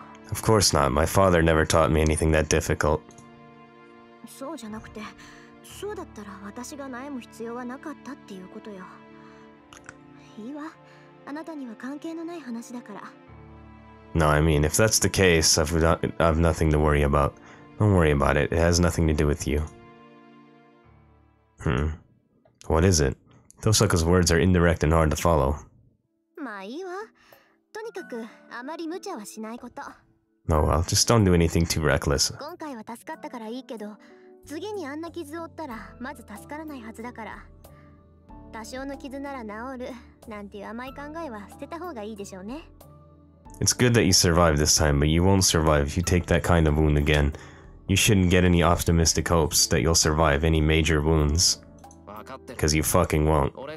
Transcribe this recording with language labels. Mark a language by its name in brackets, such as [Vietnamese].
[English] Of course not. My father never taught me anything that difficult. [Japanese] そうじゃなくて、そうだったら私が悩む必要はなかったっていうことよ。いいわ。あなたには関係のない話だから。 [English] No, I mean, if that's the case, I've nothing to worry about. Don't worry about it. It has nothing to do with you. What is it? Tohsaka's words are indirect and hard to follow. [Japanese] まあいいわ。とにかくあまり無茶はしないこと。 [English] Oh well, just don't do anything too reckless. [Japanese] 今回は助かったからいいけど、次にあんな傷を負ったらまず助からないはずだから。多少の傷なら治るなんていう甘い考えは捨てた方がいいでしょうね。 [English] It's good that you survived this time, but you won't survive if you take that kind of wound again. You shouldn't get any optimistic hopes that you'll survive any major wounds. Because you fucking won't.